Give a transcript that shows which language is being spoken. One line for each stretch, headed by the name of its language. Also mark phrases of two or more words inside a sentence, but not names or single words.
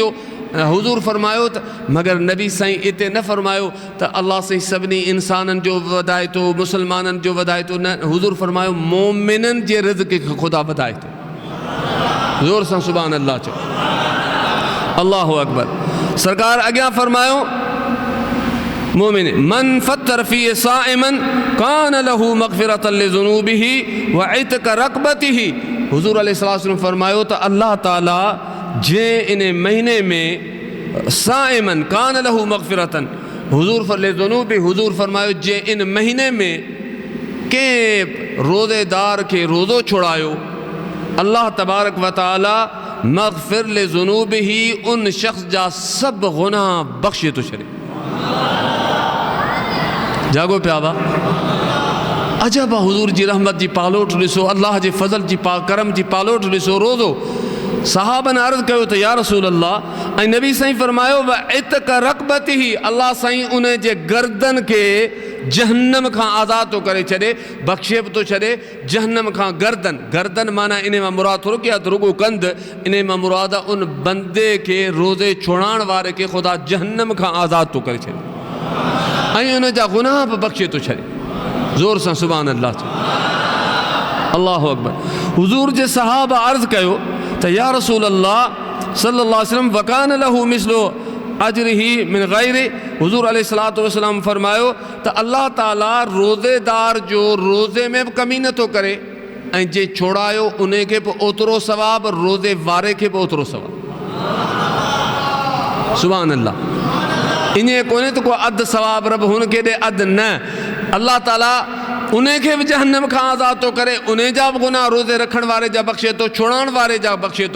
Sindhi: हुज़ूर फरमायो त मगर नबी साईं हिते न फरमायो त अल्लाह साईं सभिनी इंसाननि जो वधाए थो, मुस्लमाननि जो वधाए थो, न। हुज़ूर फरमायो मोमिननि जे रिज़्क़ खे ख़ुदा वधाए थो। ज़ोर सां
Arabic: سبحان الله
Sindhi: चओ।
Arabic: الله أكبر.
Sindhi: सरकार अॻियां फरमायो
Arabic: مؤمن من فطر في صائما كان له مغفرة لذنوبه و عتق رقبته.
Sindhi: हुज़ूर अलैहिस्सलाम फरमायो त अल्लाह ताला जे इन महीने में
Arabic: صائما كان له مغفرة
Sindhi: हुज़ूर लिज़ुनूबी, हुज़ूर फरमायो जे इन महीने में के रोज़ेदार के रोज़ो छुड़ायो
Arabic: الله تبارك و تعالى مغفر لذنوبه
Sindhi: उन शख्स जा सब गुनाह बख्शे तो छॾे। जागो प्यावा अजब हुज़ूर जी रहमत जी पालोट ॾिसो, अल्लाह जे फज़ल जी करम जी पालोट ॾिसो। रोज़ो सहाबन अर्ज़ कयो त
Arabic: يا رسول الله,
Sindhi: ऐं नबी साईं फरमायो
Arabic: و عتق رقبته,
Sindhi: अल्लाह साईं उन जे गर्दन के जहन्नम खां आज़ाद तो करे छॾे, बख्शे बि तो छॾे जहन्नम खां। गर्दन, गर्दन माना इन मां मुराद थोरो कि रुगो कंद, इन मां मुराद उन बंदे के रोज़े छोड़ाइण वारे के ख़ुदा जहन्नम खां आज़ाद तो करे छॾे ऐं उन जा गुनाह बि बख्शे तो छॾे। ज़ोर सां
Arabic: سبحان الله
Sindhi: चओ।
Arabic: الله أكبر.
Sindhi: हुज़ूर जे सहाबा अर्ज़ कयो त
Arabic: يا رسول الله صلى الله عليه وسلم وكان له مثل أجره من غير.
Sindhi: हुज़ूर
Arabic: عليه الصلاة والسلام
Sindhi: फरमायो त अल्लाह ताला रोज़ेदार जो रोज़े में बि कमी नथो करे ऐं जे छोड़ायो उन खे बि ओतिरो सवाब, रोज़े वारे खे बि ओतिरो सवाब।
Arabic: سبحان الله.
Sindhi: ईअं कोन्हे त को अधु सवाब रब हुनखे ॾे अधु न, अल्लाह ताला उन खे बि जहन्नम खां आज़ाद तो करे, उन जा बि गुनाह रोज़े रखण वारे जा बख्शे तो, छोड़ाइण वारे जा बख्शे तो।